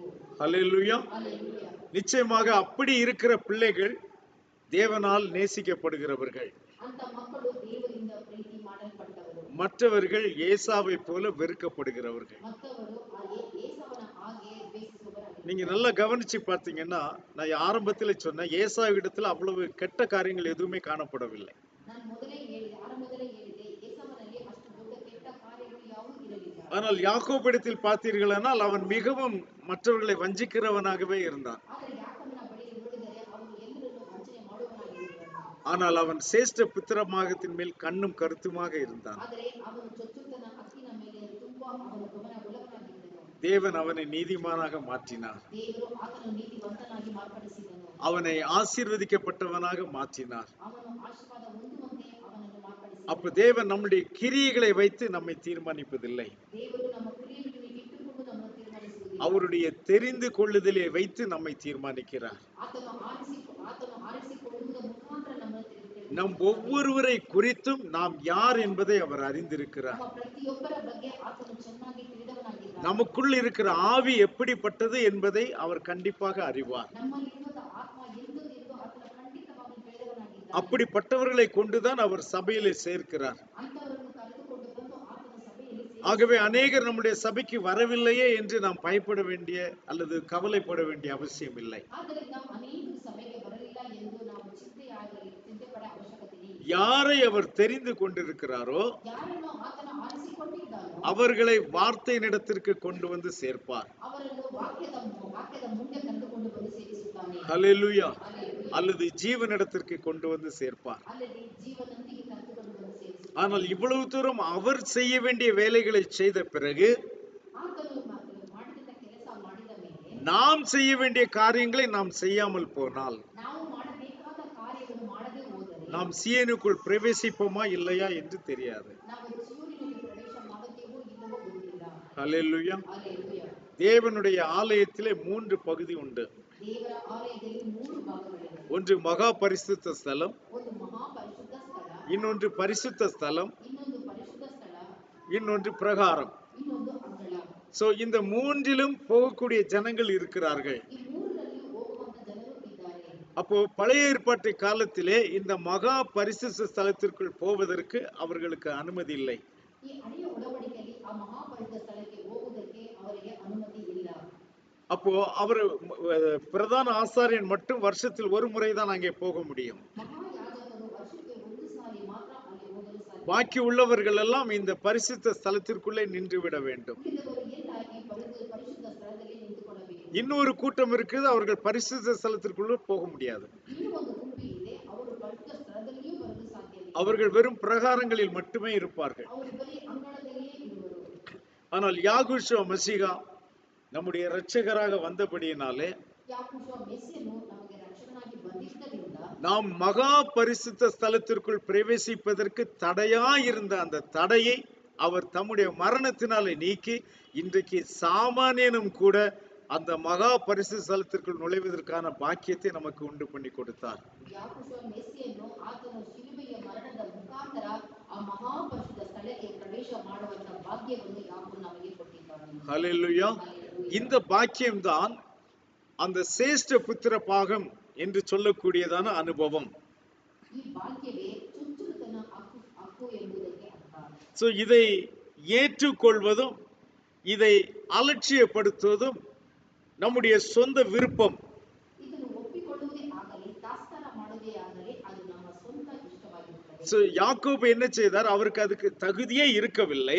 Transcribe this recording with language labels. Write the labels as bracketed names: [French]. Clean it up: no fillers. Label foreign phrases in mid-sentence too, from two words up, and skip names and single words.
[Tamil] ஹல்லேலூயா. [Kannada] ಹಲ್ಲೆಲೂಯಾ. [Tamil] நிச்சயமாக அப்படி இருக்கிற பிள்ளைகள் தேவனால் நேசிக்கப்படுகிறவர்கள். [Kannada] ಅಂತ ಮಕ್ಕಳು ದೇವರಿಂದ ಪ್ರೀತಿ ಮಾಡಲ್ಪಟ್ಟವರು. [Tamil] மற்றவர்கள் ஏசாவை போல வெறுக்கப்படுகிறவர்கள். [Kannada] ಮತ್ತವರು ಏಸಾವನ ಹಾಗೆ ದ್ವೇಷಿಸುವವರಾಗಿದ್ದಾರೆ. [Tamil] நீங்க நல்லா கவனிச்சு பார்த்தீங்கன்னா, நான் ஆரம்பத்துல சொன்னேன், ஏசாவிடத்துல அவ்வளவு கெட்ட காரியங்கள் எதுவுமே காணப்படவில்லை. [Kannada] ನಾನು ಆರಂಭದಲ್ಲೇ ಹೇಳಿದೆ ಏಸಾವನಲ್ಲಿ ಅಷ್ಟು ದೊಡ್ಡ ಕೆಟ್ಟ ಕಾರ್ಯಗಳು ಯಾವುದೂ ಇರಲಿಲ್ಲ. [Tamil] ஆனால் யாக்கோபிடத்தில் பார்த்தீர்களானால் அவன் மிகவும் மற்றவர்களை வஞ்சிக்கிறவனாகவே இருந்தான். [Kannada] ಆದರೆ ಯಾಕೋಬನ ಬಳಿ ನೋಡಿದರೆ ಅವನು ಎಲ್ಲರನ್ನೂ ವಂಚನೆ ಮಾಡುವವನಾಗಿದ್ದನು. [Tamil] ஆனால் அவன் சிரேஷ்ட புத்திரமாகத்தின் மேல் கண்ணும் கருத்துமாக இருந்தான். [Kannada] ಆದರೆ ಅವನು ಚೊಚ್ಚುತನ ಹಕ್ಕಿನ ಮೇಲೆ ತುಂಬಾ ಅವನ ಗಮನ ಉಳ್ಳವನಾಗಿದ್ದನು. [Tamil] தேவன் அவனை நீதிமானாக மாற்றினார். [Kannada] ದೇವರು ಆತನು ನೀತಿವಂತನಾಗಿ ಮಾರ್ಪಡಿಸಿದನು. [Tamil] அவனை ஆசீர்வதிக்கப்பட்டவனாக மாற்றினார். [Kannada] ಅವನು ಆಶೀರ್ವಾದ ಹೊಂದುವಂತೆ ಅವನನ್ನು ಮಾರ್ಪಡಿಸಿದನು. [Tamil] அப்ப தேவன் நம்முடைய கிரியைகளை வைத்து நம்மை தீர்மானிப்பதில்லை. [Kannada] ದೇವರು ನಮ್ಮ ಕ್ರಿಯೆಗಳನ್ನು ಇಟ್ಟುಕೊಂಡು ನಮ್ಮನ್ನು ತೀರ್ಮಾನಿಸುವುದಿಲ್ಲ. [Tamil] அவருடைய தெரிந்து கொள்ளுதலை வைத்து நம்மை தீர்மானிக்கிறார். [Kannada] ಆತನು ಆರಿಸಿಕೊಳ್ಳುವುದರ ಮುಖಾಂತರ ನಮ್ಮನ್ನು [Tamil] நம் ஒவ்வொருவரை குறித்தும் நாம் யார் என்பதை அவர் அறிந்திருக்கிறார். [Kannada] ನಮ್ಮ ಪ್ರತಿಯೊಬ್ಬರ ಬಗ್ಗೆ ಆತನು ಚೆನ್ನಾಗಿ ತಿಳಿದವನಾಗಿದ್ದಾನೆ. [Tamil] நமக்குள் இருக்கிற ஆவி எப்படிப்பட்டது என்பதை அவர் கண்டிப்பாக அறிவார். [Kannada] ನಮ್ಮಲ್ಲಿರುವ ಆತ್ಮ ಎಂಥದ್ದು ಎಂದು ಆತನು ಖಂಡಿತವಾಗಿ ತಿಳಿದವನಾಗಿದ್ದಾನೆ. [Tamil] அப்படிப்பட்டவர்களை கொண்டுதான் அவர் சபையிலே சேர்க்கிறார். [Kannada] ಅಂತವರನ್ನು ಕರೆದುಕೊಂಡು ಬಂದು ಆತನ ಸಭೆಯಲ್ಲಿ [Tamil] ஆகவே அநேகர் நம்முடைய சபைக்கு வரவில்லையே என்று நாம் பயப்பட வேண்டிய அல்லது கவலைப்பட வேண்டிய அவசியம் இல்லை. [Kannada] ಆದ್ದರಿಂದ ಅನೇಕರು ಸಭೆಗೆ ಬರಲಿಲ್ಲ ಎಂದು ನಾವು ಚಿಂತೆ ಪಡ ಅವಶ್ಯಕತೆ ಇಲ್ಲ. [Tamil] யாரை அவர் தெரிந்து கொண்டிருக்கிறாரோ [Kannada] ಯಾರನ್ನು ಆತನು ಆರಿಸಿಕೊಂಡಿದ್ದಾನೋ [Tamil] அவர்களை வார்த்தையினிடத்திற்கு கொண்டு வந்து சேர்ப்பார். [Kannada] ಅವರನ್ನು ವಾಕ್ಯದ ಮುಂದೆ ಕರೆದುಕೊಂಡು ಬಂದು ಸೇರಿಸುತ್ತಾನೆ. [Tamil] ஹல்லேலூயா. அல்லது ஜீவனிடத்திற்கு கொண்டு வந்து சேர்ப்பார். [Kannada] ಅಲ್ಲದೆ ಜೀವನೊಂದಿಗೆ ಕರೆದುಕೊಂಡು ಬಂದು ಸೇರಿಸುತ್ತಾನೆ. [Tamil] ஆனால் இவ்வளவு தூரம் அவர் செய்ய வேண்டிய வேலைகளை செய்த பிறகு [Kannada] ಆತನು ಮಾಡಿದ ಕೆಲಸ ಮಾಡಿದ ಮೇಲೆ [Tamil] நாம் செய்ய வேண்டிய காரியங்களை நாம் செய்யாமல் போனால் [Kannada] ನಾವು ಮಾಡಬೇಕಾದ ಕಾರ್ಯವನ್ನು ಮಾಡದೆ ಹೋದರೆ [Tamil] நாம் சீயோனுக்குள் பிரவேசிப்போமா இல்லையா என்று தெரியாது. [Kannada] ನಾವು ಜೀವನಿಗೆ ಪ್ರವೇಶ ಮಾಡುತ್ತೇವೋ ಇಲ್ಲವೋ ಗೊತ್ತಿಲ್ಲ. [Tamil] ஹல்லேலூயா. [Kannada] ಹಲ್ಲೆಲೂಯಾ. [Tamil] தேவனுடைய ஆலயத்திலே 3 பகுதி உண்டு. [Kannada] ದೇವರ ಆಲಯದಲ್ಲಿ 3 ಭಾಗಗಳಿವೆ. [Tamil] ஒன்று மகா பரிசுத்த ஸ்தலம், [Kannada] ಒಂದು ಮಹಾ ಪರಿಶುದ್ಧ ಸ್ಥಳ, [Tamil] இன்னொன்று பரிசுத்த ஸ்தலம், [Kannada] ಇನ್ನೊಂದು ಪರಿಶುದ್ಧ ಸ್ಥಳ, [Tamil] இன்னொன்று பிரகாரம். [Kannada] ಇನ್ನೊಂದು ಅಂಗಳ. [Tamil] சோ இந்த மூன்றிலும் போகக்கூடிய ஜனங்கள் இருக்கிறார்கள். [Kannada] ಈ ಮೂರರಲ್ಲಿ ಹೋಗುವಂತ ಜನರು ಇದ್ದಾರೆ. [Tamil] அப்போ பழைய ஏற்பாட்டு காலத்திலே இந்த மகா பரிசுத்த ஸ்தலத்திற்குள் போவதற்கு அவர்களுக்கு அனுமதி இல்லை. [Kannada] ಈ ಹಳೆಯ ಒಡಂಬಡಿಕೆಯಲ್ಲಿ ಆ ಮಹಾ ಪರಿಶುದ್ಧ ಸ್ಥಳಕ್ಕೆ ಹೋಗುವುದಕ್ಕೆ ಅವರಿಗೆ ಅನುಮತಿ ಇಲ್ಲ. [Tamil] அப்போ அவர் பிரதான ஆசாரியன் மட்டும் வருஷத்தில் ஒரு முறை தான் அங்கே போக முடியும். [Kannada] ಮಹಾಯಾಜಕರು ವರ್ಷಕ್ಕೆ ಒಂದು ಸಾರಿ ಮಾತ್ರ ಅಲ್ಲಿ ಹೋಗಲು ಸಾಧ್ಯ. [Tamil] பாக்கி உள்ளவர்கள் எல்லாம் இந்த பரிசுத்த ஸ்தலத்திற்குள்ளே நின்று விட வேண்டும். [Kannada] ಉಳಿದವರು ಎಲ್ಲ ಈ ಪರಿಶುದ್ಧ ಸ್ಥಳದಲ್ಲಿ ನಿಂತುಕೊಳ್ಳಬೇಕು. [Tamil] இன்னொரு கூட்டம் இருக்குது, அவர்கள் பரிசுத்த ஸ்தலத்திற்குள்ள போக முடியாது. [Kannada] ಇನ್ನೂ ಒಂದು ಗುಂಪು ಇದೆ, ಅವರು ಪರಿಶುದ್ಧ ಸ್ಥಳದಲ್ಲಿಯೂ ಬರಲು ಸಾಧ್ಯವಿಲ್ಲ. [Tamil] அவர்கள் வெறும் பிரகாரங்களில் மட்டுமே இருப்பார்கள். [Kannada] ಅವರು ಬರೀ ಅಂಗಳದಲ್ಲಿಯೇ ಇರುವರು. [Tamil] ஆனால் யாகுஷுவ மசீகா நம்முடைய இரட்சகராக வந்தபடியினாலே [Kannada] ಯಾಕೋಬ ಮೆಸ್ಸಿಯನು ನಮಗೆ ರಕ್ಷಕನಾಗಿ ಬಂದಿದ್ದರಿಂದ [Tamil] நாம் மகா பரிசுத்த ஸ்தலத்திற்குள் பிரவேசிப்பதற்கு தடையாயிருந்த அந்த தடையை அவர் தம்முடைய மரணத்தினாலே நீக்கி இன்றைக்கு சாமானியனும் கூட அந்த மகா பரிசுத்த ஸ்தலத்திற்குள் நுழைவதற்கான பாக்கியத்தை நமக்கு உண்டு பண்ணி கொடுத்தார். [Kannada] ಯಾಕೋಬ ಮೆಸ್ಸಿಯನು ಆತನು ಶಿಲುಬೆಯ ಮರಣದ ಮುಖಾಂತರ ಆ ಮಹಾ ಪರಿಶುದ್ಧ ಸ್ಥಳಕ್ಕೆ ಪ್ರವೇಶ ಮಾಡುವಂತ ಭಾಗ್ಯವನ್ನು ಯಾಕೋಬ ನಮಗೆ ಕೊಟ್ಟಿದ್ದಾನೆ. [Tamil] ஹல்லேலூயா. இந்த பாக்கியம்தான் அந்த சேஷ்ட புத்திர பாகம் என்று சொல்லக்கூடியதான அனுபவம். [Kannada] ಈ ಭಾಗ್ಯವೇ ಚುಚ್ಚುತನ ಹಕ್ಕು ಎಂಬುದಕ್ಕೆ ಅರ್ಥ. [Tamil] சோ இதை ஏற்றுக்கொள்வதும் இதை அலட்சியப்படுத்துவதும் நம்முடைய சொந்த விருப்பம். [Kannada] ಇದನ್ನು ಒಪ್ಪಿಕೊಳ್ಳುವುದೇ ಆಗಲಿ ತಾತ್ಸಾರ ಮಾಡುವುದೇ ಆಗಲಿ ಅದು ನಮ್ಮ ಸ್ವಂತ ಇಷ್ಟವಾಗಿರುತ್ತದೆ. [Tamil] சோ யாக்கோபு என்ன செய்தார்? அவருக்கு அதுக்கு தகுதியே இருக்கவில்லை.